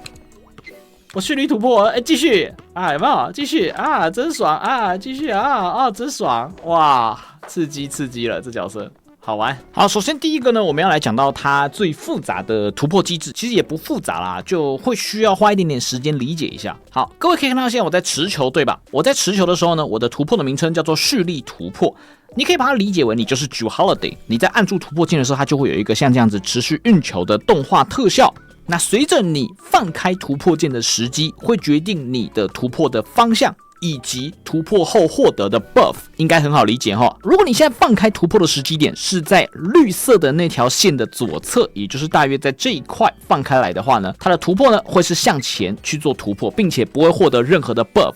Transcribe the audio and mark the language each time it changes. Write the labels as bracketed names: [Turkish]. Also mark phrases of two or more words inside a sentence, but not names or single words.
[Chinese] 我蓄力突破，繼續啊，有沒有？繼續啊，真爽啊！繼續啊，真爽！哇，刺激了，這角色。好玩。好，首先第一個呢，我們要來講到它最複雜的突破機制，其實也不複雜啦，就會需要花一點點時間理解一下。好，各位可以看到，現在我在持球，對吧？我在持球的時候呢，我的突破的名稱叫做蓄力突破，你可以把它理解為你就是 Jrue Holiday，你在按住突破鍵的時候，它就會有一個像這樣子持續運球的動畫特效。那隨着你放開突破鍵的時機，會決定你的突破的方向。以及突破後獲得的 buff 應該很好理解齁。如果你現在放開突破的時機點是在綠色的那條線的左側，也就是大約在這一塊放開來的話呢，它的突破呢會是向前去做突破，並且不會獲得任何的 buff。